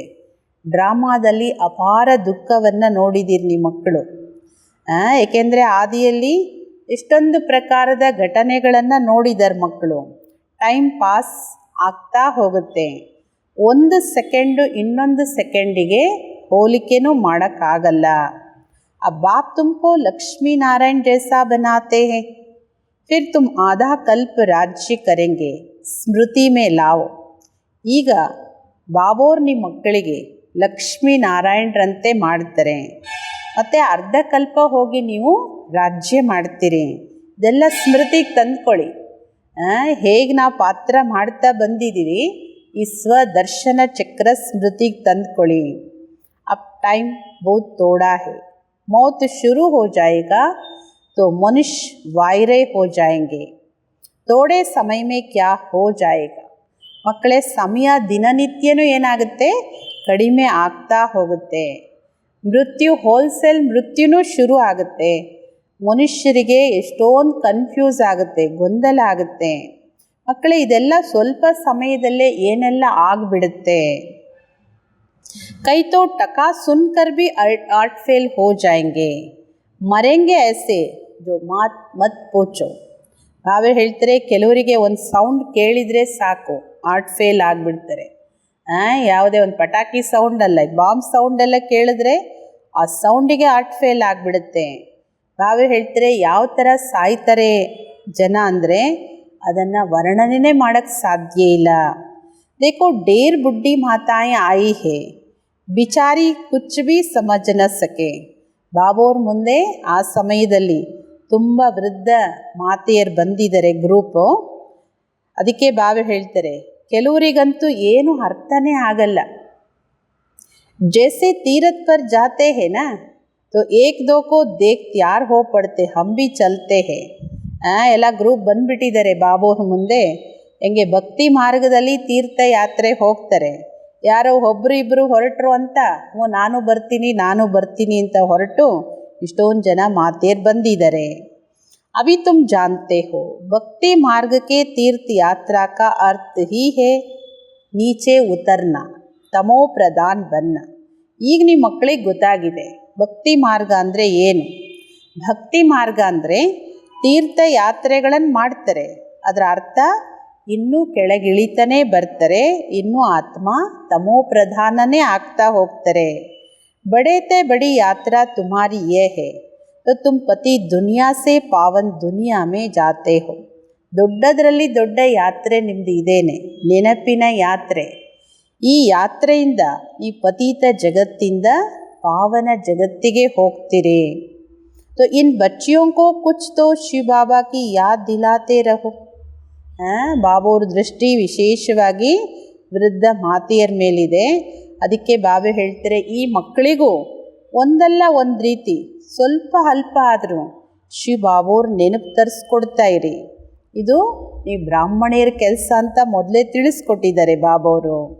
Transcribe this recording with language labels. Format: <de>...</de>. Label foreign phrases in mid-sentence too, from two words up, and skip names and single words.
<kn>ಡ್ರಾಮಾದಲ್ಲಿ ಅಪಾರ ದುಃಖವನ್ನು ನೋಡಿದ್ದೀರಿ ನಿಮ್ಮ ಮಕ್ಕಳು. ಏಕೆಂದರೆ ಆದಿಯಲ್ಲಿ ಎಷ್ಟೊಂದು ಪ್ರಕಾರದ ಘಟನೆಗಳನ್ನು ನೋಡಿದ್ದಾರೆ ಮಕ್ಕಳು.</kn> <en>time pass</en> <kn>ಆಗ್ತಾ ಹೋಗುತ್ತೆ. ಒಂದು ಸೆಕೆಂಡು ಇನ್ನೊಂದು ಸೆಕೆಂಡಿಗೆ ಹೋಲಿಕೆನೂ ಮಾಡೋಕ್ಕಾಗಲ್ಲ.</kn> <hi>अब बाप तुमको लक्ष्मी नारायण जैसा बनाते हैं, फिर तुम आधा कल्प राज्य करेंगे, स्मृति में लाओ.</hi> <kn>ಈಗ ಬಾಬೋರ್ ನಿಮ್ಮ ಮಕ್ಕಳಿಗೆ ಲಕ್ಷ್ಮೀ ನಾರಾಯಣರಂತೆ ಮಾಡ್ತಾರೆ, ಮತ್ತು ಅರ್ಧ ಕಲ್ಪ ಹೋಗಿ ನೀವು ರಾಜ್ಯ ಮಾಡ್ತೀರಿ. ಇದೆಲ್ಲ ಸ್ಮೃತಿಗೆ ತಂದ್ಕೊಳ್ಳಿ. ಹೇಗೆ ನಾವು ಪಾತ್ರ ಮಾಡ್ತಾ ಬಂದಿದ್ದೀವಿ, ಈ ಸ್ವದರ್ಶನ ಚಕ್ರ ಸ್ಮೃತಿಗೆ ತಂದ್ಕೊಳ್ಳಿ.</kn> <hi>अब टाइम बहुत थोड़ा है, मौत शुरू हो जाएगा तो मनुष्य वायरे हो जाएंगे. थोड़े समय में क्या हो जाएगा.</hi> <kn>ಮಕ್ಕಳೇ, ಸಮಯ ದಿನನಿತ್ಯನೂ ಏನಾಗುತ್ತೆ, ಕಡಿಮೆ ಆಗ್ತಾ ಹೋಗುತ್ತೆ. ಮೃತ್ಯು ಹೋಲ್ಸೇಲ್ ಮೃತ್ಯುನೂ ಶುರು ಆಗುತ್ತೆ. ಮನುಷ್ಯರಿಗೆ ಎಷ್ಟೊಂದು ಕನ್ಫ್ಯೂಸ್ ಆಗುತ್ತೆ, ಗೊಂದಲ ಆಗುತ್ತೆ. ಮಕ್ಕಳೇ, ಇದೆಲ್ಲ ಸ್ವಲ್ಪ ಸಮಯದಲ್ಲೇ ಏನೆಲ್ಲ ಆಗಿಬಿಡುತ್ತೆ.</kn> <hi>कई तो टका सुनकर भी</hi> <en>heart fail</en> <hi>हो जाएंगे, मरेंगे ऐसे जो मत पूछो.</hi> <kn>ಬಾಬಾ ಹೇಳ್ತಾರೆ, ಕೆಲವರಿಗೆ ಒಂದು ಸೌಂಡ್ ಕೇಳಿದರೆ ಸಾಕು</kn> <en>heart fail</en> <kn>ಆಗಿಬಿಡ್ತಾರೆ. ಯಾವುದೇ ಒಂದು ಪಟಾಕಿ ಸೌಂಡ್ ಅಲ್ಲ,</kn> <en>bomb sound</en> <kn>ಎಲ್ಲ ಕೇಳಿದ್ರೆ ಆ ಸೌಂಡಿಗೆ</kn> <en>heart fail</en> <kn>ಆಗಿಬಿಡುತ್ತೆ. ಬಾಬಾ ಹೇಳ್ತಾರೆ, ಯಾವ ಥರ ಸಾಯ್ತಾರೆ ಜನ ಅಂದರೆ ಅದನ್ನು ವರ್ಣನೆ ಮಾಡೋಕ್ಕೆ ಸಾಧ್ಯ ಇಲ್ಲ.</kn> <hi>देखो ढेर बुढ़ी माताएं आई है, बिचारी कुछ भी समझ न सके.</hi> <kn>ಬಾಬೋರ್ ಮುಂದೆ ಆ ಸಮಯದಲ್ಲಿ ತುಂಬ ವೃದ್ಧ ಮಾತೆಯರು ಬಂದಿದ್ದಾರೆ ಗ್ರೂಪು. ಅದಕ್ಕೆ ಬಾಬಾ ಹೇಳ್ತಾರೆ, ಕೆಲವರಿಗಂತೂ ಏನು ಅರ್ಥನೇ ಆಗಲ್ಲ.</kn> <hi>जैसे तीरथ पर जाते हैं ना, तो एक दो को देख तैयार हो पड़ते, हम भी चलते हैं.</hi> <kn>ಎಲ್ಲ ಗ್ರೂಪ್ ಬಂದುಬಿಟ್ಟಿದ್ದಾರೆ ಬಾಬೋರ್ ಮುಂದೆ. ಹೆಂಗೆ ಭಕ್ತಿ ಮಾರ್ಗದಲ್ಲಿ ತೀರ್ಥಯಾತ್ರೆ ಹೋಗ್ತಾರೆ, ಯಾರೋ ಒಬ್ಬರು ಇಬ್ಬರು ಹೊರಟರು ಅಂತ ನಾನು ಬರ್ತೀನಿ ಅಂತ ಹೊರಟು ಇಷ್ಟೊಂದು ಜನ ಮಾತೆಯರು ಬಂದಿದ್ದಾರೆ.</kn> <hi>अभी तुम जानते हो भक्ति मार्ग के तीर्थ यात्रा का अर्थ ही है नीचे उतरना, तमो प्रधान बनना.</hi> <kn>ಈಗ ನಿಮ್ಮ ಮಕ್ಕಳಿಗೆ ಗೊತ್ತಾಗಿದೆ ಭಕ್ತಿ ಮಾರ್ಗ ಅಂದರೆ ಏನು. ಭಕ್ತಿ ಮಾರ್ಗ ಅಂದರೆ ತೀರ್ಥ ಯಾತ್ರೆಗಳನ್ನು ಮಾಡ್ತಾರೆ, ಅದರ ಅರ್ಥ ಇನ್ನೂ ಕೆಳಗಿಳಿತಾನೇ ಬರ್ತಾರೆ, ಇನ್ನೂ ಆತ್ಮ ತಮೋ ಪ್ರಧಾನನೇ ಆಗ್ತಾ ಹೋಗ್ತಾರೆ.</kn> <hi>बड़े ते बड़ी यात्रा तुम्हारी ये है तो तुम पति दुनिया से पावन दुनिया में जाते हो.</hi> <kn>ದೊಡ್ಡದರಲ್ಲಿ ದೊಡ್ಡ ಯಾತ್ರೆ ನಿಮ್ಮದು ಇದೇನೆ, ನೆನಪಿನ ಯಾತ್ರೆ. ಈ ಯಾತ್ರೆಯಿಂದ ಈ ಪತೀತ ಜಗತ್ತಿಂದ ಪಾವನ ಜಗತ್ತಿಗೆ ಹೋಗ್ತೀರಿ.</kn> <hi>तो इन बच्चियों को कुछ तो शिव बाबा की याद दिलाते रहो.</hi> <kn>ಬಾಬಾವ್ರ ದೃಷ್ಟಿ ವಿಶೇಷವಾಗಿ ವೃದ್ಧ ಮಾತೆಯರ ಮೇಲಿದೆ. ಅದಕ್ಕೆ ಬಾಬಾ ಹೇಳ್ತಾರೆ, ಈ ಮಕ್ಕಳಿಗೂ ಒಂದಲ್ಲ ಒಂದು ರೀತಿ ಸ್ವಲ್ಪ ಅಲ್ಪ ಆದರೂ ಶಿವ ಬಾಬೋರು ನೆನಪು ತರಿಸ್ಕೊಡ್ತಾ ಇರಿ. ಇದು ನೀವು ಬ್ರಾಹ್ಮಣಿಯರ ಕೆಲಸ ಅಂತ ಮೊದಲೇ ತಿಳಿಸ್ಕೊಟ್ಟಿದ್ದಾರೆ ಬಾಬೋರು.</kn>